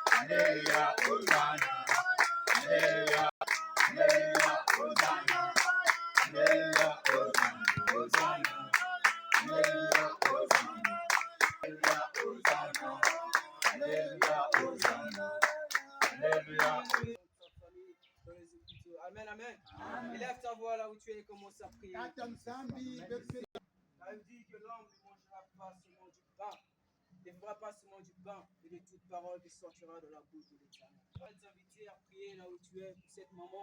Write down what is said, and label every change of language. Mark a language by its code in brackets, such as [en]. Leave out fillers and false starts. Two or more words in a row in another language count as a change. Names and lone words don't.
[fr] Alléluia, Hosanna. Alléluia, Alléluia, Hosanna. Alléluia, Hosanna, Hosanna. Alléluia, Hosanna. Alléluia, Hosanna. Alléluia, Hosanna. Amen, amen. Élève ta voix là où tu es et commence à prier. La Bible dit que l'homme ne mangera pas seulement du pain, ne fera pas seulement du pain, mais de toute parole qui sortira de la bouche de l'Éternel. Je vais t'inviter à prier là où tu es pour cette maman.